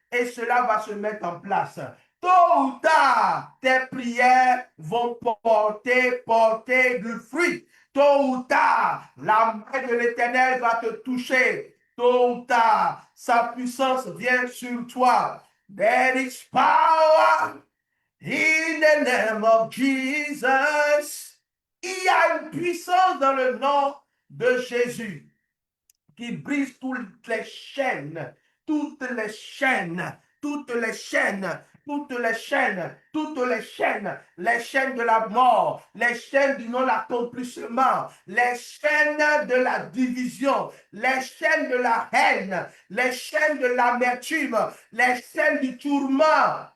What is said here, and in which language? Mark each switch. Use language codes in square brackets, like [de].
[fr] Et cela va se mettre en place. Tôt ou tard, tes prières vont porter du fruit. Tôt ou tard, la main de l'Éternel va te toucher. Tôt ou tard, sa puissance vient sur toi. [en] There is power in the name of Jesus. [fr] Il y a une puissance dans le nom de Jésus qui brise toutes les chaînes, toutes les chaînes, toutes les chaînes, toutes les chaînes, toutes les chaînes de la mort, les chaînes du non-accomplissement, les chaînes de la division, les chaînes de la haine, les chaînes de l'amertume, les chaînes du tourment.